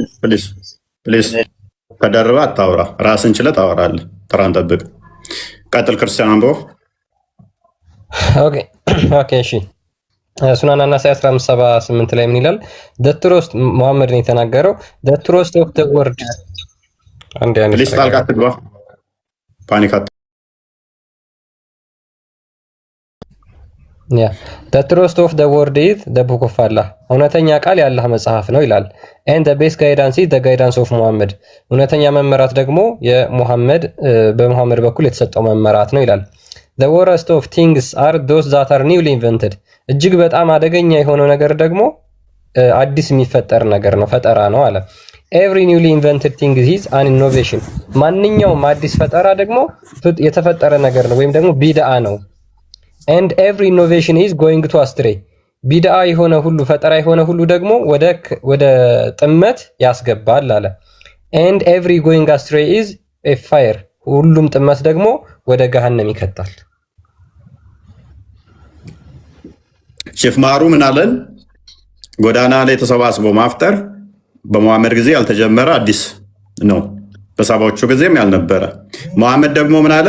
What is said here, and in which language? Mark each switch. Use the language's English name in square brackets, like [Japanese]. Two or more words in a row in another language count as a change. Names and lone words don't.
[Amharic] ፕሊዝ ተደርበህ አታውራ። ራስን ችለህ ታወራለህ። ተራን ጠብቅ። ቀጥል ክርስቲያን አንብቦ። ኦኬ እሺ። ሱናን አናሳይ 1578 ላይ ምን ይላል? [English] the truest [Amharic] ሙሐመድ ነው የተናገረው። [English] the truest of the word [Amharic] አንዴ ፕሊዝ ጣልቃ አትግባ። ፓኒክ [English] the truth of the word is the book of Allah [Amharic] እውነተኛ ቃል የአላህ መጽሐፍ ነው ይላል። [English] and the best guidance is the guidance of Muhammad እውነተኛ [Amharic] መመራት ደግሞ በሙሐመድ በኩል የተሰጠው መመራት ነው ይላል። [English] the worst of things are those that are newly invented [Amharic] እጅግ በጣም አደገኛ የሆነው ነገር ደግሞ አዲስ የሚፈጠር ነገር ነው፣ ፈጠራ ነው አለ። [English] every newly invented thing is an innovation [Amharic] ማንኛውም አዲስ ፈጠራ ደግሞ የተፈጠረ ነገር ነው ወይም ደግሞ ቢድዓ ነው። [English] and every innovation is going to astray [Amharic] ቢድዓ የሆነ ሁሉ ፈጠራ የሆነ ሁሉ ደግሞ ወደ ጥመት ያስገባል አለ። [English] and every going astray is a fire [Amharic] ሁሉም ጥመት ደግሞ ወደ ገሃነም ይከታል። ሼፍ ማሩ ምን አለን? ጎዳና ላይ ተሰባስቦ ማፍጠር በሙሐመድ ጊዜ ያልተጀመረ አዲስ ነው፣ በሳባዎቹ ጊዜም ያልነበረ። ሙሐመድ ደግሞ ምን አለ?